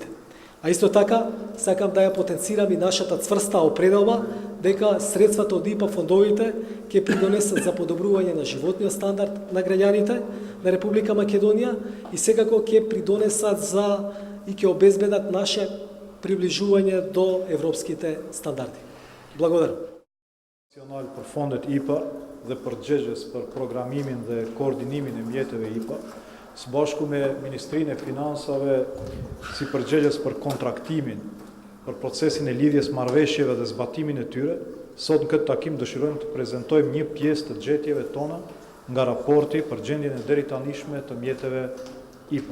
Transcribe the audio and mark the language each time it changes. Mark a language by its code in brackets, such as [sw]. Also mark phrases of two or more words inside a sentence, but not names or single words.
[mk] А исто така, сакам да ја потенцирам и нашата цврста определба дека средствата од ИПА фондовите ќе придонесат за подобрување на животниот стандард на граѓаните на Република Македонија и секако ќе придонесат за и ќе обезбедат наше приближување до европските стандарди. Благодарам. [sq] Nacional për fondet IPA dhe përgjegjës për programimin dhe koordinimin e mjeteve IPA, së bashku me Ministrinë e Finansave si përgjegjës për kontraktimin, për procesin e lidhjes marrëveshjeve dhe zbatimin e tyre, sot në këtë takim dëshirojmë të prezantojmë një pjesë të gjetjeve tona nga raporti për gjendjen e deri tanishme të mjeteve IPA.